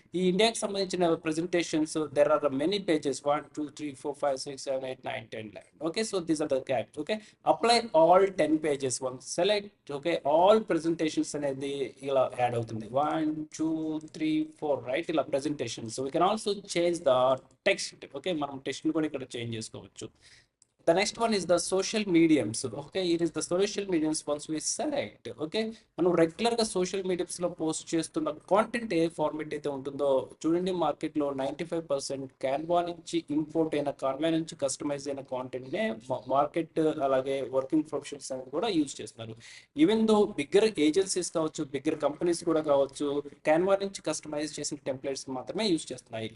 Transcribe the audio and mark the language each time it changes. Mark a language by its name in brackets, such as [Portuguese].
[Telugu] ఈ ఇండియాకి సంబంధించిన presentations [English] there are many pages [Telugu] 1 2 3 4 5 6 7 8 9 10 11. [English] Okay, so these are the cat. Okay, apply all 10 pages one select. [Telugu] Okay, all presentations అనేది ఇలా add అవుతుంది. 1 2 3 4 right, ఇలా presentations. [English] We can also change the text. [Telugu] Okay, మనం text కూడా ఇక్కడ change చేసుకోవచ్చు. [English] The next one is the social mediums. Okay, it is the social mediums once we select. [Telugu] Okay, మనం regular గా సోషల్ మీడియాస్ లో post చేస్తున్న content ఏ format అయితే ఉంటుందో చూడండి, మార్కెట్ లో 95% క్యాన్వా నుంచి ఇంపోర్ట్ అయిన, కాన్వా నుంచి కస్టమైజ్ అయిన కాంటెంట్ నే మార్కెట్ అలాగే వర్కింగ్ ప్రొఫెషనల్స్ అని కూడా యూజ్ చేస్తున్నారు. [English] even though [Telugu] బిగ్గర్ ఏజెన్సీస్ కావచ్చు, బిగ్గర్ కంపెనీస్ కూడా కావచ్చు, క్యాన్వా నుంచి కస్టమైజ్ చేసిన టెంప్లెట్స్ మాత్రమే యూజ్ చేస్తున్నాయి.